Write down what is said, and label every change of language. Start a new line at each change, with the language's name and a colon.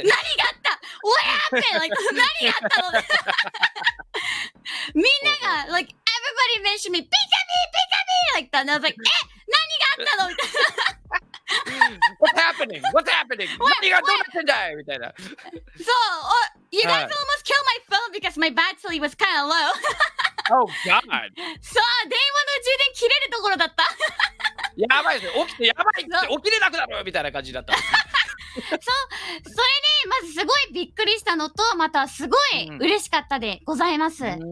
Japanese: 何があったおやーって、like, 何があったのみんなが
English: like everybody mentioned me Pikamee like that and I was like
Japanese: 何があったのみたいな
English: What's happening? What's happening?
Japanese: 何がどうなってんだいみたいな。
English: そう、you guys almost killed my phone because my battery was kind of low Oh God!
Japanese: そう、電話の充電切れるところだったやばいですね。起きてやばいって起きれなくなるみたいな感じだった。そう、それでまずすごいびっくりしたのと、またすごい嬉しかったでございます。